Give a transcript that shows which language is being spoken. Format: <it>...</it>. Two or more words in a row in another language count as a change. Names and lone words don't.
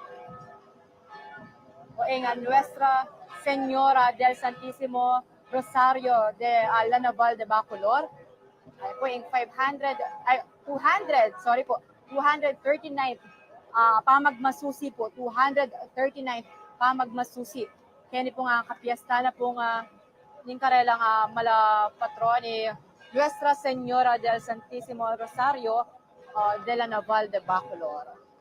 <pam>O nga, Nuestra Señora del Santísimo Rosario de Lanaval de Bacolor. Ay po, yung 239th pamagmasusi po, 239th pamagmasusi. Kaya po nga kapiesta na po nga yung karelang mala patron ni Nuestra Señora del Santísimo Rosario de la Naval de Bacolor.</pam>